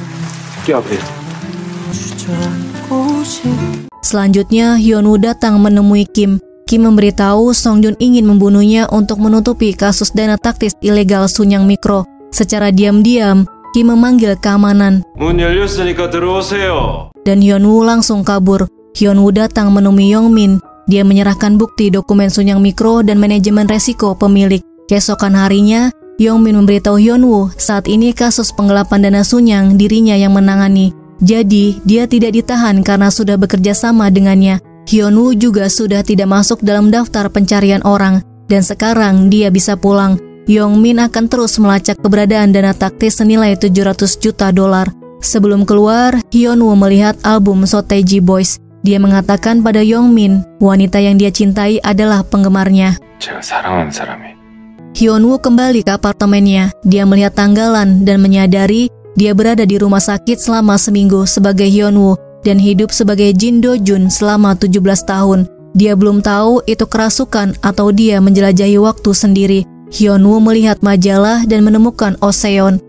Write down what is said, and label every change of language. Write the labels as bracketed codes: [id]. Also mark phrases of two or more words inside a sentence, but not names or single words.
[id] Selanjutnya, Hyun-woo datang menemui Kim. Kim memberitahu Song Jun ingin membunuhnya untuk menutupi kasus dana taktis ilegal Sunyang Mikro. Secara diam-diam, Kim memanggil keamanan. [ko] 문 열렸으니까 들어오세요. [id] Dan Hyun-woo langsung kabur. Hyun-woo datang menemui Yong Min. Dia menyerahkan bukti dokumen Sunyang Mikro dan manajemen resiko pemilik. Keesokan harinya, Yong Min memberitahu Hyun-woo saat ini kasus penggelapan dana Sunyang dirinya yang menangani. Jadi, dia tidak ditahan karena sudah bekerja sama dengannya. Hyun-woo juga sudah tidak masuk dalam daftar pencarian orang, dan sekarang dia bisa pulang. Yong Min akan terus melacak keberadaan dana taktis senilai $700 juta. Sebelum keluar, Hyun-woo melihat album Sotaeji Boys. Dia mengatakan pada Yong Min, wanita yang dia cintai adalah penggemarnya. [ko] 제가 사랑하는 사람이. [id] Hyun-woo kembali ke apartemennya. Dia melihat tanggalan dan menyadari dia berada di rumah sakit selama seminggu sebagai Hyun-woo dan hidup sebagai Jin Do-jun selama 17 tahun. Dia belum tahu itu kerasukan atau dia menjelajahi waktu sendiri. Hyun-woo melihat majalah dan menemukan Oseon.